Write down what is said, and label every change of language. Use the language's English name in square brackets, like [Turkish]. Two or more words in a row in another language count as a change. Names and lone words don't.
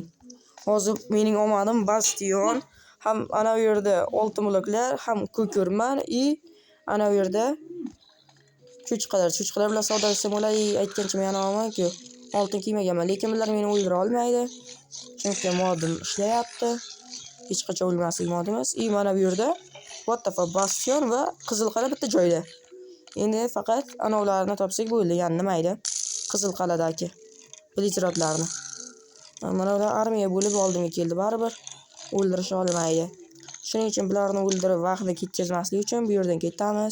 [Uzbek] Hozir mening omadim bastion, ham ana bu yerda oltin bloklar, ham ko'kirman, ana bu yerda cho'chqalar bilan savdolashsam bo'ladi. Aytgancha men anoman-ku, oltin kiymaganman, lekin ular meni o'ldira olmaydi. Chunki modim ishlayapti. Hech qachon o'lmaslik modimiz. Mana bu yerda [English] what the fuck [Uzbek] bastion va qizil qala bitta joyda. Endi faqat anovlarni topsak bo'ldi. Ya'ni nima edi? Qizil qaladagi blitratlarni. Mana ular armiya bo'lib oldimga keldi, baribir o'ldirish olmaydi. Shuning uchun bularni o'ldirib vaqtni ketkazmaslik uchun bu yerdan ketamiz.